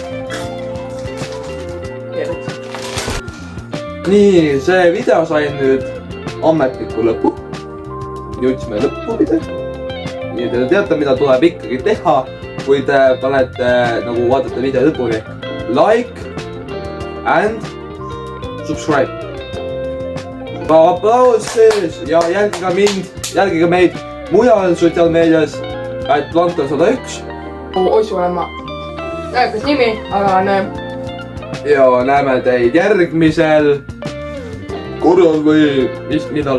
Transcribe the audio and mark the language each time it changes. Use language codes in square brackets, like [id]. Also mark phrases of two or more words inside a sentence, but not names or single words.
[et] Nii, see video sai nüüd ametliku lõpu. Jõudsime lõppu pidada. Nii te teate, mida tuleb ikkagi teha, kui te panete, nagu vaatate video lõpuni. [en] Like and subscribe. [et] Aplaus sees ja jälgige mind, jälgige meid mujal sotsiaalmeedias, et Plankton 101. Otsu olen ma. Näekas nimi, aga näeb. Ja näeme teid järgmisel korral või mis millal.